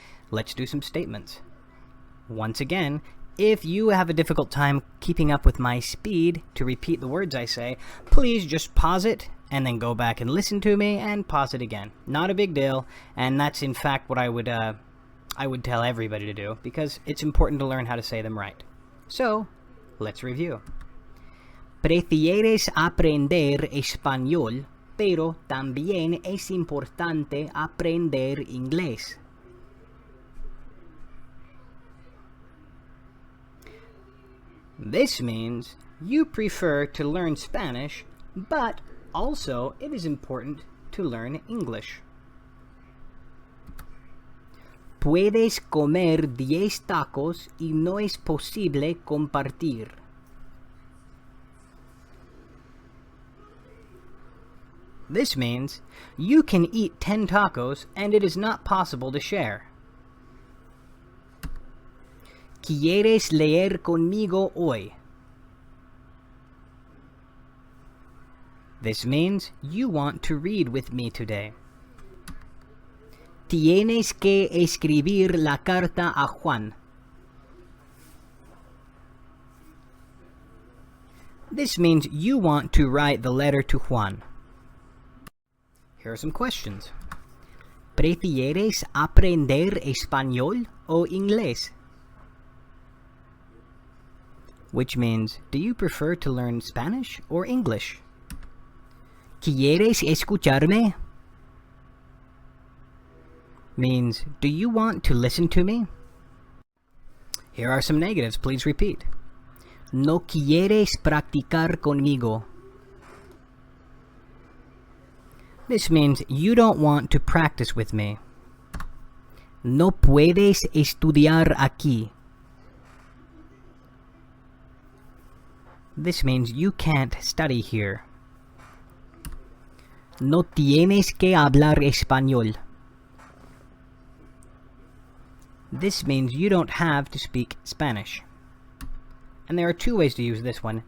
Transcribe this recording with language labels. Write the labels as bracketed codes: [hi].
[en] Let's do some statements. Once again, if you have a difficult time keeping up with my speed to repeat the words I say, please just pause it and then go back and listen to me and pause it again. Not a big deal, and that's in fact what I would tell everybody to do, because it's important to learn how to say them right. So, let's review. [es] Prefieres aprender español, pero también es importante aprender inglés. [en] This means you prefer to learn Spanish, but also it is important to learn English. [es] Puedes comer 10 tacos y no es posible compartir. [en] This means you can eat 10 tacos and it is not possible to share. [es] ¿Quieres leer conmigo hoy? [en] This means you want to read with me today. [es] Tienes que escribir la carta a Juan. [en] This means you want to write the letter to Juan. Here are some questions. [es] ¿Prefieres aprender español o inglés? [en] Which means, do you prefer to learn Spanish or English? [es] ¿Quieres escucharme? [en] Means, do you want to listen to me? Here are some negatives. Please repeat. [es] No quieres practicar conmigo. [en] This means you don't want to practice with me. [es] No puedes estudiar aquí. [en] This means you can't study here. [es] No tienes que hablar español. [en] This means you don't have to speak Spanish. And there are two ways to use this one.